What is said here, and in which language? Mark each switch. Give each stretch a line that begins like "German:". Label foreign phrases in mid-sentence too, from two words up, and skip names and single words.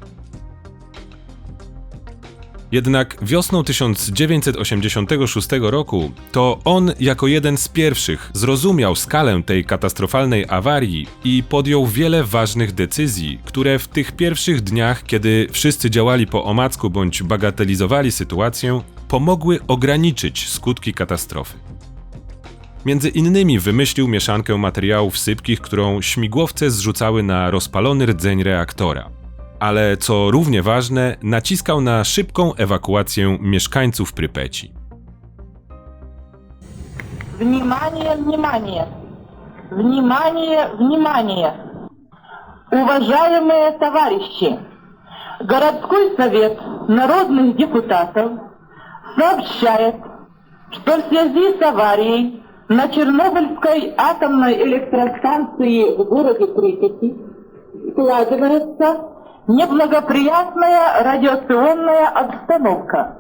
Polish: Jednak wiosną 1986 roku to on jako jeden z pierwszych zrozumiał skalę tej katastrofalnej awarii i podjął wiele ważnych decyzji, które w tych pierwszych dniach, kiedy wszyscy działali po omacku bądź bagatelizowali sytuację, pomogły ograniczyć skutki katastrofy. Między innymi wymyślił mieszankę materiałów sypkich, którą śmigłowce zrzucały na rozpalony rdzeń reaktora. Ale co równie ważne, naciskał na szybką ewakuację mieszkańców Prypeci.
Russian: Внимание, внимание! Внимание, внимание! Уважаемые товарищи! Городской совет народных депутатов сообщает, что в связи с аварией на Чернобыльской атомной электростанции в городе Припяти складывается неблагоприятная радиационная обстановка.